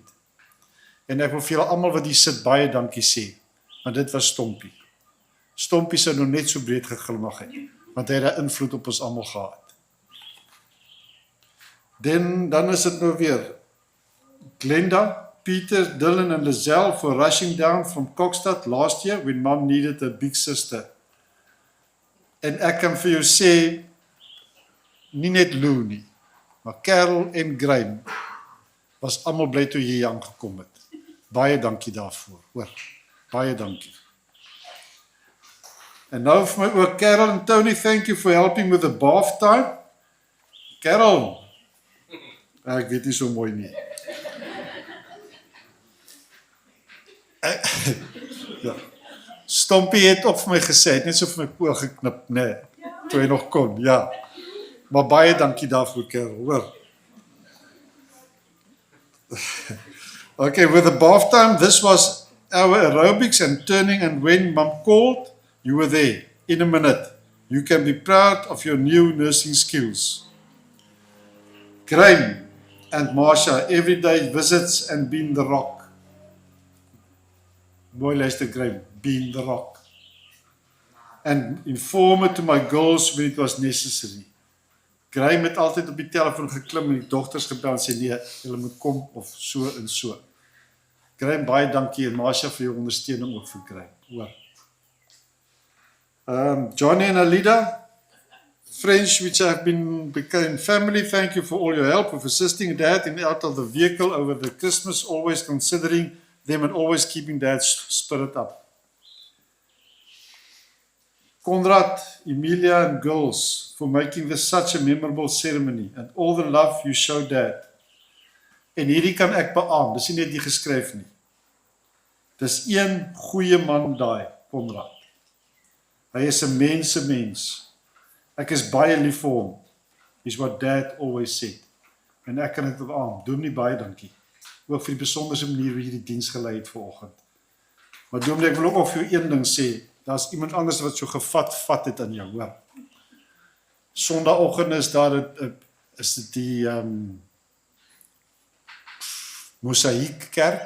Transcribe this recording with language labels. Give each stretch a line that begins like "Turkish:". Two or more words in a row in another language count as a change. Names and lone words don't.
Afrikaans: En ek wil vir julle almal wat hier sit baie dankie sê, want dit was Stompie. Stompie sou nog net so breed geglimlag het, want hy het 'n invloed op ons almal gehad. Dan is dit nou weer Glenda,
English: Peter, Dylan and Lizelle for rushing down from Kokstad last year when mom needed a big sister.
Afrikaans: En ek kan vir jou sê, nie net Lou nie, maar Carol en Graham was almal bly toe jy hier aangekom het. Baie dankie daarvoor, hoor. Baie dankie. En nou vir my ook
English: Carol and Tony, thank you for helping with the bath time.
Afrikaans: Carol, ek weet nie so mooi nie. Ja. Stompie het op vir my gesê, het net so vir my oor geknip, nee, toe hy nog kon, ja. Maar baie dankie daarvoor, Carol, hoor.
English: Okay, with the bath time, this was our aerobics and turning, and when mom called, you were there in a minute. You can be proud of your new nursing skills. Graham and Marsha, everyday visits and being the rock.
Afrikaans: Mooi luister, Graham,
English: being the rock. And inform to my girls when it was necessary.
Afrikaans: Graham het altyd op die telefoon geklim en die dogters gebel en sê nee, julle moet kom of so en so. Graham, baie dankie en Marsha vir jou ondersteuning ook vir Graham. Hoor.
English: Johnny and Alida, friends which have become family, thank you for all your help with assisting Dad in out of the vehicle over the Christmas, always considering them and always keeping Dad's spirit up. Conrad, Emilia and girls for making this such a memorable ceremony and all the love you show Dad.
Afrikaans: En hierdie kan ek beaam, dis nie net die geskryf nie. Dis een goeie man daai, Conrad. Hy is 'n mens. Ek is baie lief vir hom.
English: Is what Dad always said.
Afrikaans: En ek kan dit beaam. Doen nie baie dankie. Ook vir die besonderse manier hoe jy die diens gelei het vanoggend. Maar Dominee, ek wil ook vir jou een ding sê. Daar's iemand anders wat so gevat het aan jou, hoor. Sondagoggend is daar is dit die Mosaïek kerk.